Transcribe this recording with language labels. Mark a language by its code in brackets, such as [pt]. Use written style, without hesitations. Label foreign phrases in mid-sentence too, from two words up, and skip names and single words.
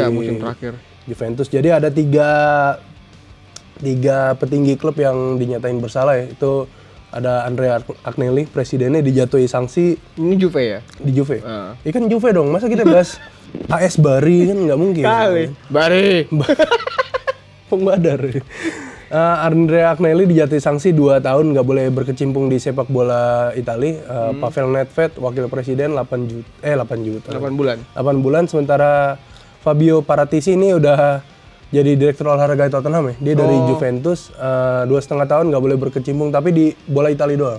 [id] musim terakhir Juventus. Jadi ada tiga petinggi klub yang dinyatain bersalah ya. Itu ada Andrea Agnelli, presidennya dijatuhi sanksi. Ini Juve ya? Di Juve. Ini kan Juve dong. Masa kita bahas AS Bari kan nggak mungkin. Kali. Bari. Pengbadar. Andrea Agnelli dijatuhi sanksi 2 tahun nggak boleh berkecimpung di sepak bola Itali. Pavel Nedved, wakil presiden 8 juta. 8 bulan. 8 bulan. Sementara Fabio Paratici ini udah jadi direktur olahraga Tottenham ya. Dia dari Juventus 2,5 tahun nggak boleh berkecimpung tapi di bola Italia doang.